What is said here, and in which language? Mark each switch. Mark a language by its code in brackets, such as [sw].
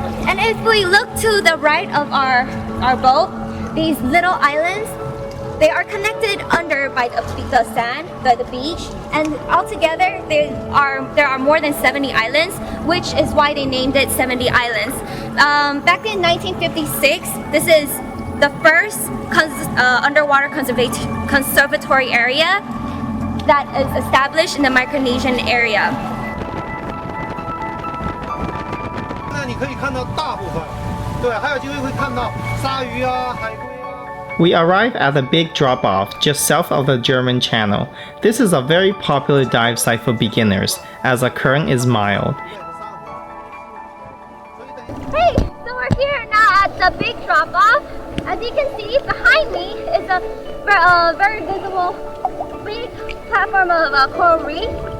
[en] And if we look to the right of our boat, these little islands, they are connected under by the sand, the beach, and altogether there are more than 70 islands, which is why they named it 70 Islands. Back in 1956, this is the first underwater conservatory area that is established in the Micronesian area. [zh] 那你可以看到大部分，对，还有机会会看到鲨鱼啊、海龟啊。 [en] We arrive at the big drop-off just south of the German Channel. This is a very popular dive site for beginners, as the current is mild. Hey, so we're here now at the big drop-off. As you can see, behind me is a very visible big platform of coral reef.